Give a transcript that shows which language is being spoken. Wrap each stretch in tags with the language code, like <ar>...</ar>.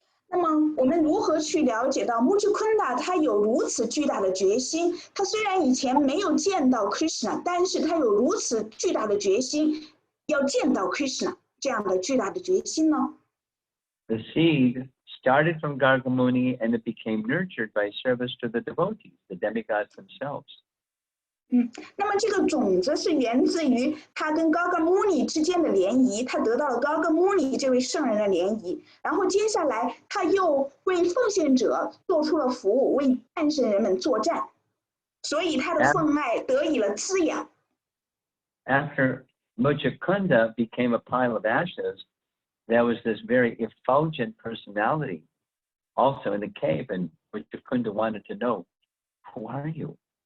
<zh>那么我们如何去了解到Mucukunda他有如此巨大的决心？他虽然以前没有见到 Krishna， 但是他有如此巨大的决心要见到 Krishna 这样的巨大的决心呢？</zh> <en>The seed started from Gargamuni and it became nurtured by service to the devotees, the demigods themselves.</en> <zh>那么这个种子是源自于他跟 Gargamuni 之间的联谊，他得到了 Gargamuni 这位圣人的联谊，然后接下来他又为奉献者做出了服务，为半神人们作战，所以他的奉爱得以了滋养。</zh> <en>After Mucukunda became a pile of ashes, there was this very effulgent personality also in the cave, and Mucukunda wanted to know, who are you?</en>